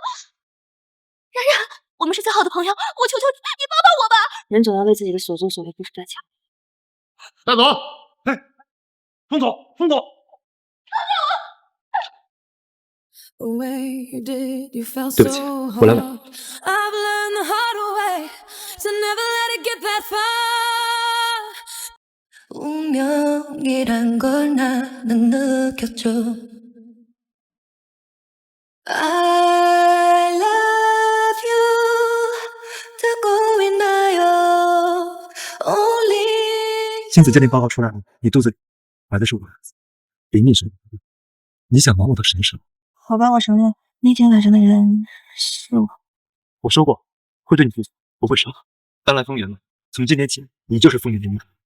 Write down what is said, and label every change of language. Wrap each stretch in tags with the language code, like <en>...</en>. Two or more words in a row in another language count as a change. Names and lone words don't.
<zh>冉冉，我们是最好的朋友，我求求你，你帮帮我吧！人总要为自己的所作所为付出代价。带走！哎，冯总，冯总。对不起，我来晚。</zh> <ko>운명이란 걸 나는 느꼈죠.</ko> <en>I love you</en> <ko>듣고 있나요?</ko> <zh>亲子鉴定报告出来了，你肚子里怀的是我儿子林秘书。你想瞒我到什么时候？好吧，我承认那天晚上的人是我。我说过会对你负责，不会伤害。搬来丰原了，从今天起，你就是丰原的女人。</zh>